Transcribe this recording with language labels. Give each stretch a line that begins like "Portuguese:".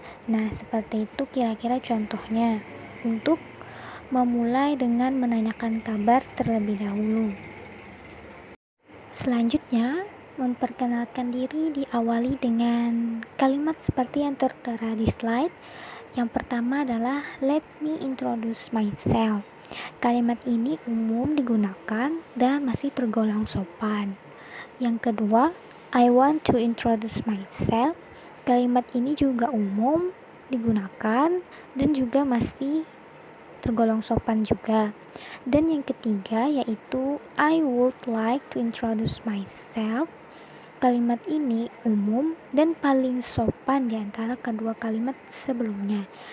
Indonesian: Nah, seperti itu kira-kira contohnya untuk memulai dengan menanyakan kabar terlebih dahulu. Selanjutnya, memperkenalkan diri diawali dengan kalimat seperti yang tertera di slide. Yang pertama adalah
English: let me introduce myself.
Indonesian: Kalimat ini umum digunakan dan masih tergolong sopan. Yang kedua,
English: I want to introduce myself.
Indonesian: Kalimat ini juga umum digunakan dan juga masih tergolong sopan juga. Dan yang ketiga yaitu
English: I would like to introduce myself.
Indonesian: Kalimat ini umum dan paling sopan di antara kedua kalimat sebelumnya.